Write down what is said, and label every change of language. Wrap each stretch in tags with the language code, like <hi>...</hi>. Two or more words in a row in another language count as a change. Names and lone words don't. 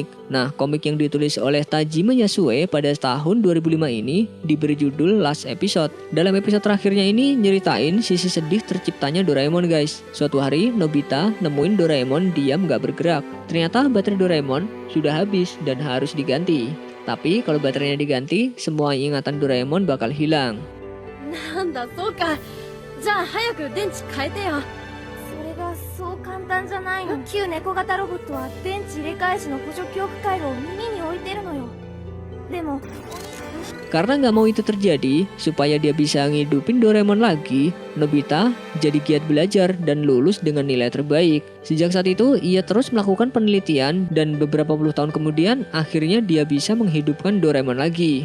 <id>Nah, komik yang ditulis oleh Tajima Yasue pada tahun 2005 ini diberi judul Last Episode. Dalam episode terakhirnya ini nyeritain sisi sedih terciptanya Doraemon guys. Suatu hari Nobita nemuin Doraemon diam gak bergerak. Ternyata baterai Doraemon sudah habis dan harus diganti. Tapi kalau baterainya diganti, semua ingatan Doraemon bakal hilang.</id> <ja>なんだそうか。じゃあ早く電池変えてよ。それがそう簡単じゃないの。旧猫型ロボットは電池入れ替え時の補助記憶回路を耳に置いてるのよ。でも</ja> <id>Karena nggak mau itu terjadi, supaya dia bisa ngidupin Doraemon lagi, Nobita jadi giat belajar dan lulus dengan nilai terbaik. Sejak saat itu, ia terus melakukan penelitian dan beberapa puluh tahun kemudian, akhirnya dia bisa menghidupkan Doraemon lagi.</id>